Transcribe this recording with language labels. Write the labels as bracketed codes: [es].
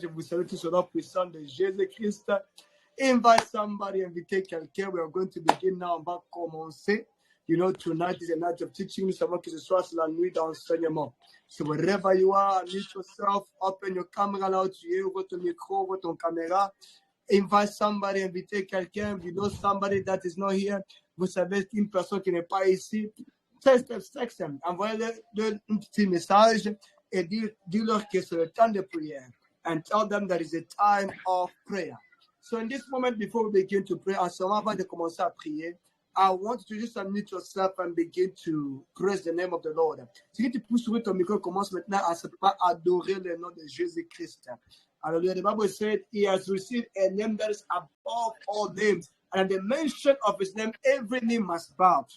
[fr] Je vous salue tous au nom puissant de Jésus-Christ. [en] Invite somebody, [fr] invitez quelqu'un. [en] We are going to begin now. [fr] On va commencer. [en] You know, tonight is a night of teaching. [fr] Nous savons que ce soir, c'est la nuit d'enseignement. [en] So wherever you are, unmute yourself, open your camera [fr] là où tu es, ouvre ton micro, ouvre ton caméra. [en] Invite somebody, [fr] invitez quelqu'un. [en] You know somebody that is not here. [fr] Vous savez qu'une personne qui n'est pas ici. [en] Text them. [fr] Envoyez-leur un petit message et dis-leur que c'est le temps de prière. [en] And tell them that is a time of prayer. So in this moment, before we begin to pray, [fr] avant de commencer à prier, [en] I want you to just unmute yourself and begin to praise the name of the Lord. [fr] Si tu peux ouvrir ton micro, commence maintenant à simplement adorer le nom de Jésus-Christ. [en] Hallelujah. The Bible said he has received a name that is above all names. And at the mention of his name, every knee must bow.